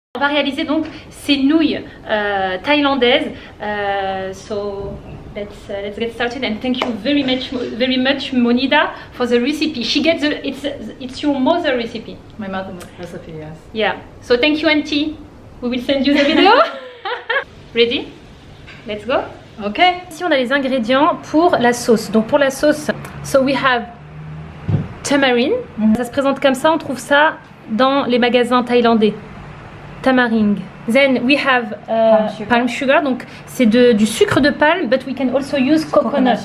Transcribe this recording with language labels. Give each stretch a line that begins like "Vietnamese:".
French: On va réaliser donc ces nouilles thaïlandaises.
English: So let's get started and thank you very much Monida for the recipe. She gets it's your mother recipe. My mother recipe, yes. Yeah. So thank you, Auntie. We will send you the video. Ready? Let's go. Okay.
French: Ici on a les ingrédients pour la sauce. Donc pour la sauce,
English: so we have tamarind.
French: Ça se présente comme ça. On trouve ça dans les magasins thaïlandais.
English: Tamarind. Then we have palm sugar,
French: donc c'est du sucre de palme,
English: but we can also use coconut